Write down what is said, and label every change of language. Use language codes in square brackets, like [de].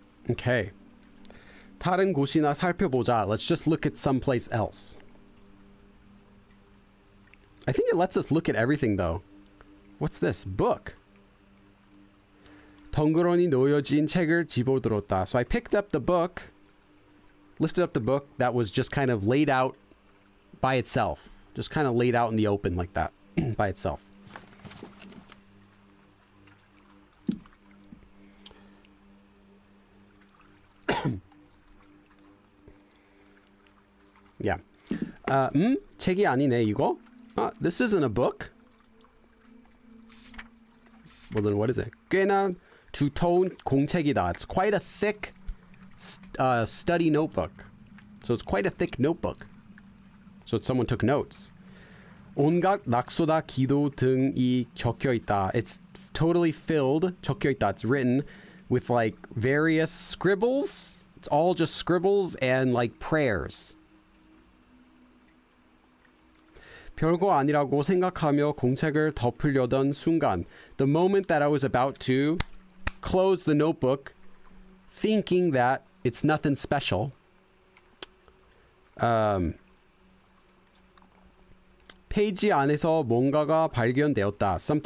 [ko] Okay. 다른 곳이나 살펴보자. [en] Let's just look at someplace else. I think it lets us look at everything though. What's this? Book. [ko] 덩그러니 놓여진 책을 집어들었다. [en] So I picked up the book, lifted up the book that was just kind of laid out by itself. Just kind of laid out in the open like that by itself. Yeah. [ko] 책이 아니네 이거. [en] This isn't a book. Well then what is it? [ko] 꽤나 두터운 공책이다. [en] It's quite a thick study notebook. So it's quite a thick notebook. So someone took notes. [ko] 온갖 낙서다 기도 등이 적혀 있다. [en] It's totally filled. [ko] 적혀 있다. [en] It's written with like various scribbles. It's all just scribbles and like prayers. [ko] 별거 아니라고 생각하며 공책을 덮으려던 순간, [en] the moment that I was about to close the notebook, thinking that it's nothing special, [ko] 페이지 안에서 뭔가가 발견되었다.